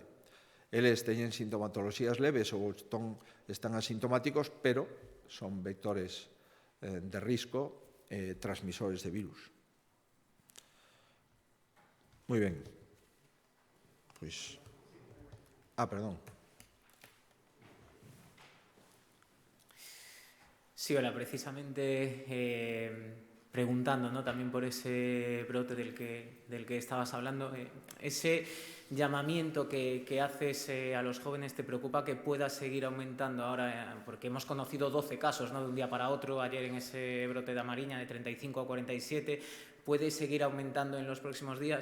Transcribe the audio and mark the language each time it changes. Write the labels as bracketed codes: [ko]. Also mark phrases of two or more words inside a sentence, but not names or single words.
[gl] Eles teñen sintomatoloxías leves ou están asintomáticos, pero son vectores de risco transmisores de virus. Moi ben. Pois... [es] perdón. Sí, hola, precisamente preguntando, ¿no?, también por ese brote del que estabas hablando, ese llamamiento que haces a los jóvenes, ¿te preocupa que pueda seguir aumentando ahora? Porque hemos conocido 12 casos, ¿no?, de un día para otro, ayer en ese brote de Mariña, de 35 a 47, puede seguir aumentando en los próximos días.